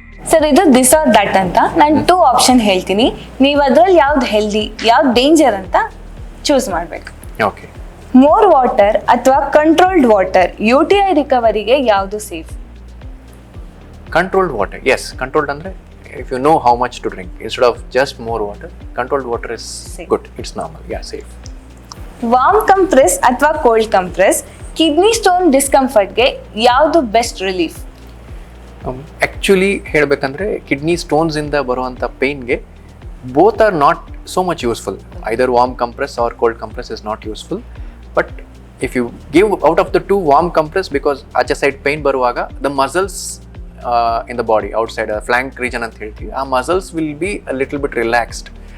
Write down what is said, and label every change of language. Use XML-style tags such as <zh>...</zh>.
<kn>Sir ಇದು</kn> <en>this are that</en> <kn>ಅಂತ ನಾನು 2 ಆಪ್ಷನ್ ಹೇಳ್ತೀನಿ, ನೀವು ಅದ್ರಲ್ಲಿ ಯಾವ್ದು ಹೆಲ್ದಿ ಯಾವ್ದು ಡೇಂಜರ್ ಅಂತ ಚೂಸ್ ಮಾಡಬೇಕು.</kn> <en>Okay. More water ಅಥವಾ controlled water UTI ರಿಕವರಿಗೆ ಯಾವುದು safe? Controlled water. Yes, controlled andre if you know how much to drink instead of just more water, controlled water is Safe. good. It's normal. Yeah, safe. Warm compress ಅಥವಾ cold compress kidney stone ಡಿಸ್ಕಂಫರ್ಟ್ಗೆ ಯಾವುದು best relief? Actually ಹೇಳಬೇಕಂದ್ರೆ kidney stones</en> <kn>ಇಂದ ಬರುವಂಥ</kn> <en>ಪೇನ್ಗೆ both are not so much useful. Either warm compress or cold compress is not useful. But if you give out of the 2 warm compress, because</en> <kn>ಆಚೆ side pain ಬರುವಾಗ</kn> <en>the muscles in the body outside flank region</en> <kn>ಅಂತ ಹೇಳ್ತೀವಿ,</kn> <en>ಆ muscles will be a little bit relaxed.</en>